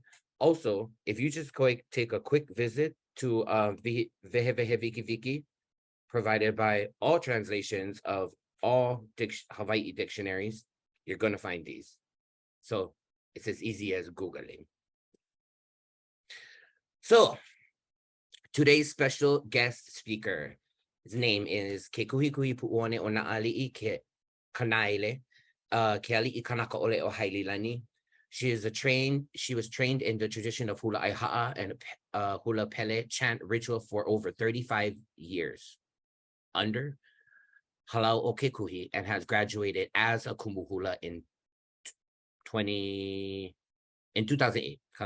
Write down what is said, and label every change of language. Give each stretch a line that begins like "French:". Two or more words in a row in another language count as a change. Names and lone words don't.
English: Also, if you just take a quick visit to Vehe Viki Viki, provided by all translations of all Hawaii dictionaries, you're going to find these. So it's as easy as Googling. So today's special guest speaker, his name is Kekuhi Kealiʻikanakaʻole Kealiʻikanakaʻoleohaililani. She was trained in the tradition of hula aiha'a and hula Pele chant ritual for over 35 years under Halau o Kekuhi, and has graduated as a kumuhula in 2008.